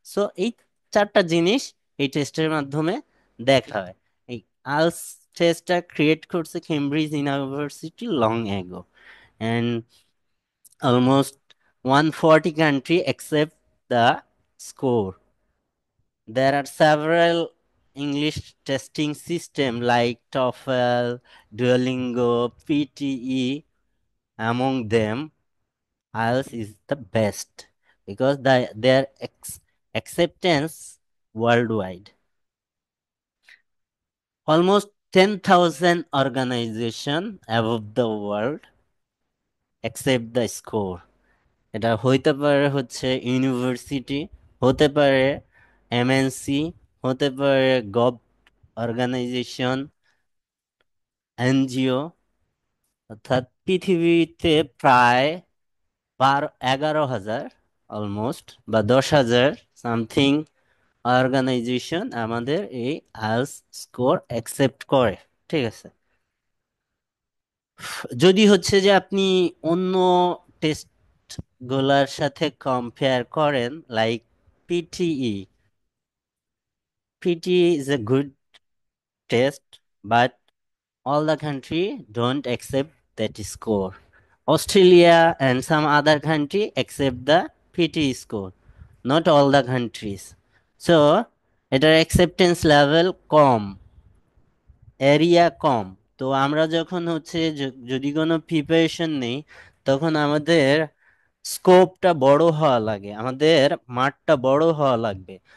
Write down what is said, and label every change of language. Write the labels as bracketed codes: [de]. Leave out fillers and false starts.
[bn] So এই চারটা জিনিস এই টেস্টের মাধ্যমে দেখা হয়. এই আলস টেস্টটা ক্রিয়েট করছে Cambridge university long ago, [en] And almost 140 country accept the score. There are several English testing systems like TOEFL, Duolingo, PTE. Among them, IELTS is the best because their acceptance worldwide. Almost 10,000 organizations above the world accept the score. [bn] এটা হইতে পারে university, হতে পারে MNC, হতে পারে gov organisation, NGO, অর্থাৎ পৃথিবীতে প্রায় 11,000 অলমোস্ট বা 10,000 সামথিং অর্গানাইজেশন আমাদের এই আইএলটিএস স্কোর অ্যাকসেপ্ট করে, ঠিক আছে? যদি যে আপনি অন্য টেস্ট গুলার সাথে কম্পেয়ার করেন, like PTE, [en] PTE is a good test, but all the country don't accept that score. Australia and some other country accept the PTE score, not all the countries. [bn] So এটার acceptance level কম, area কম. তো আমরা যখন যদি কোনো preparation নেই, তখন আমাদের স্কোপটা বড় হওয়া লাগে, আমাদের মাঠটা বড় হওয়া লাগবে.